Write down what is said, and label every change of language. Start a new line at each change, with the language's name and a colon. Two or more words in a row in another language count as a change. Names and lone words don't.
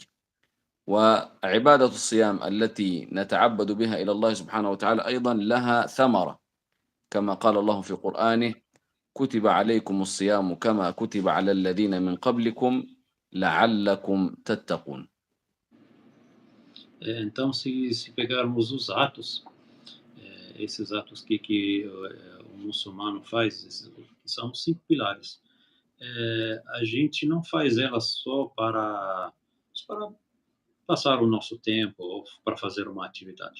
Arabic: وعبادة الصيام التي نتعبد بها إلى الله سبحانه وتعالى أيضا لها ثمرة، كما قال الله في قرآنه: كتب عليكم الصيام كما كتب على الذين من قبلكم لعلكم تتقون.
Portuguese: Então, se pegarmos os atos, esses atos que o muçulmano faz, que são os 5 pilares, a gente não faz elas só para passar o nosso tempo ou para fazer uma atividade.